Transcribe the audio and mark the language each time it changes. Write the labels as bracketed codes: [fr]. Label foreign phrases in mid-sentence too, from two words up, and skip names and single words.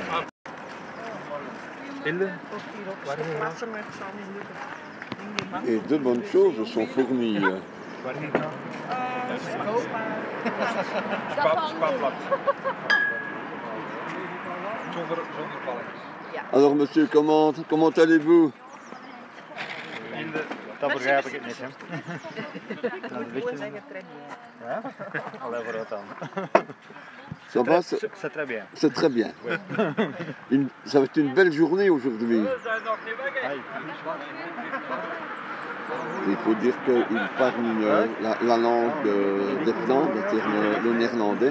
[fr] Et de bonnes choses sont fournies. Alors monsieur, comment allez-vous? [nl] Dat begrijp ik het niet, hè? [fr] Ça va? C'est très bien. C'est très bien. Ça va être une belle journée aujourd'hui. Il faut dire qu'ils parlent la langue des Flandres, c'est-à-dire le néerlandais.